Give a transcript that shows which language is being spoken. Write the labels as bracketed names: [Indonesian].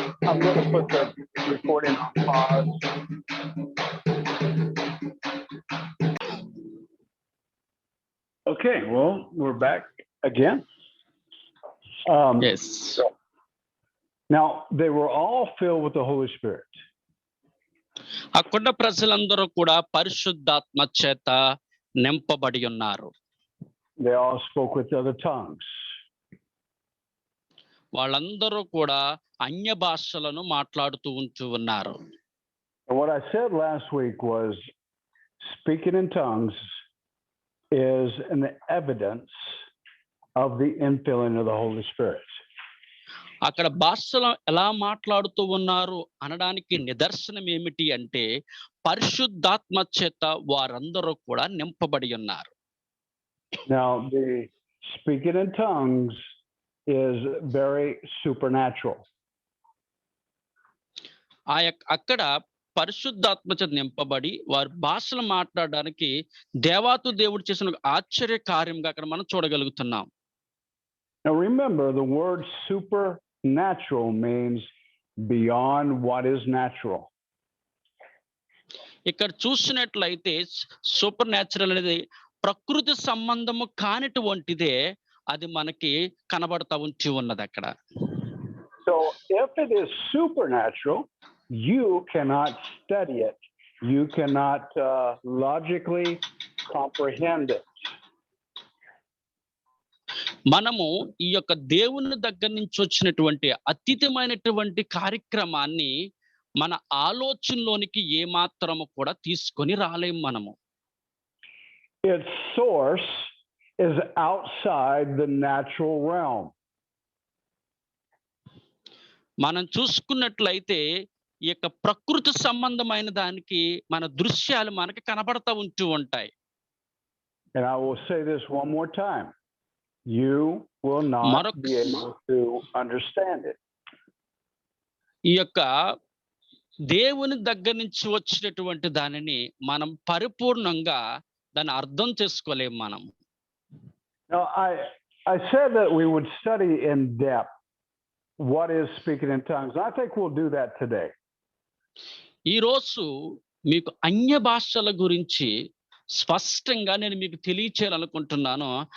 [English] I'm going to put the recording on pause. Okay, well, we're back again. Yes. Now, they were all filled with the Holy Spirit. [Telugu] అక్కడ ప్రజలందరూ కూడా పరిశుద్ధాత్మ చేత నింపబడి ఉన్నారు. [English] They all spoke with other tongues. [Telugu] వాళ్ళందరూ కూడా అన్య భాషలను మాట్లాడుతూ ఉంటూ ఉన్నారు. [English] And what I said last week was speaking in tongues is an evidence of the infilling of the Holy Spirit. [Telugu] అక్కడ భాషలు ఎలా మాట్లాడుతూ ఉన్నారు అనడానికి నిదర్శనం ఏమిటి అంటే పరిశుద్ధాత్మ చేత వారందరూ కూడా నింపబడి ఉన్నారు. [English] Now, the speaking in tongues is very supernatural. [Telugu] అక్కడ పరిశుద్ధాత్మ చేత నింపబడి వారు భాషలు మాట్లాడడానికి దేవాతు దేవుడు చేసిన ఒక ఆశ్చర్య కార్యంగా అక్కడ మనం చూడగలుగుతున్నాం. [English] Now remember, the word supernatural means beyond what is natural. [Telugu] ఇక్కడ చూసినట్లయితే సూపర్ న్యాచురల్ అనేది ప్రకృతి సంబంధము కానిటువంటిదే అది మనకి కనబడతా ఉంచి ఉన్నది అక్కడ. [English] So if it is supernatural, you cannot study it. You cannot logically comprehend it. [Telugu] మనము ఈ యొక్క దేవుని దగ్గర నుంచి వచ్చినటువంటి అతీతమైనటువంటి కార్యక్రమాన్ని మన ఆలోచనలోనికి ఏమాత్రము కూడా తీసుకొని రాలేము మనము. [English] Its source is outside the natural realm. [Telugu] మనం చూసుకున్నట్లయితే ఈ యొక్క ప్రకృతి సంబంధమైన దానికి మన దృశ్యాలు మనకి కనబడతా ఉంటూ ఉంటాయి. [English] And I will say this one more time. You will not be able to understand it. [Telugu] ఈ యొక్క దేవుని దగ్గర నుంచి వచ్చినటువంటి దానిని మనం పరిపూర్ణంగా దాన్ని అర్థం చేసుకోలేము మనం. [English] Now, I said that we would study in depth what is speaking in tongues. I think we'll do that today. [Telugu] ఈ రోజు మీకు అన్య భాషల గురించి స్పష్టంగా నేను మీకు తెలియచేయాలనుకుంటున్నాను.